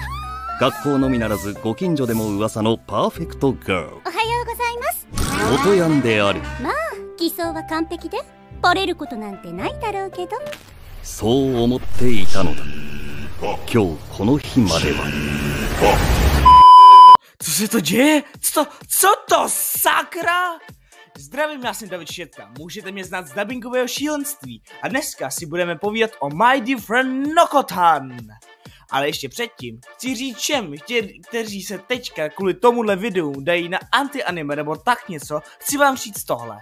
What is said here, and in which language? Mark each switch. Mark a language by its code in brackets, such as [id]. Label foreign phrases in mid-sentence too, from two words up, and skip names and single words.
[ja] 学校のみならずご近所でも噂のパーフェクトガール。おはようございます。音やんである。まあ偽装は完璧でバレることなんてないだろうけど。そう思っていたのだ。今日この日までは。 [cs] Co se to děje? Co to? Sakra! Zdravím, já jsem David Šetka, můžete mě znát z dabingového šílenství a dneska si budeme povídat o My Dear Friend Nokotan. Ale ještě předtím chci říct všem, kteří se teďka kvůli tomuhle videu dají na anti-anime nebo tak něco, chci vám říct tohle.